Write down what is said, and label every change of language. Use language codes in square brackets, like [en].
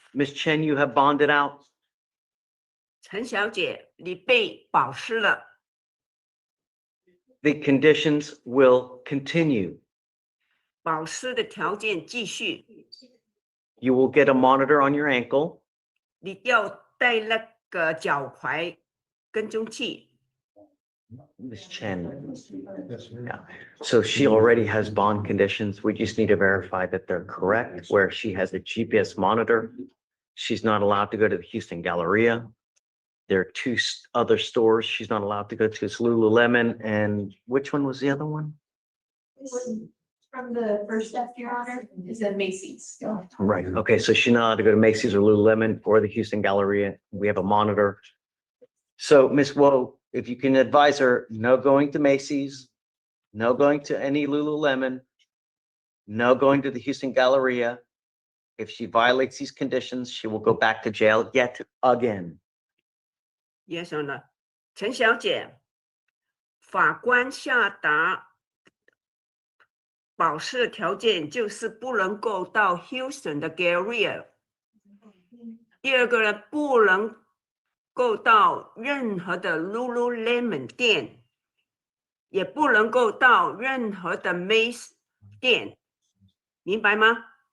[en] Miss Chen, you have bonded out. [zh] 陈小姐，你被保释了， [en] The conditions will continue. [zh] 保释的条件继续， [en] You will get a monitor on your ankle. [zh] 你要带那个脚踝跟踪器。 [en] Miss Chen. Yeah. So she already has bond conditions. We just need to verify that they're correct, where she has a GPS monitor. She's not allowed to go to the Houston Galleria. There are two other stores she's not allowed to go to. It's Lululemon and which one was the other one? From the first step, Your Honor, is at Macy's. Right. Okay. So she's not allowed to go to Macy's or Lululemon or the Houston Galleria. We have a monitor. So Miss Woe, if you can advise her, no going to Macy's, no going to any Lululemon, no going to the Houston Galleria. If she violates these conditions, she will go back to jail yet again. Yes, Your Honor. 陈小姐， [zh] 法官下达保释条件，就是不能够到 Houston 的 Garcia。第二个呢，不能够到任何的 Lululemon 店，也不能够到任何的 Mace 店，明白吗？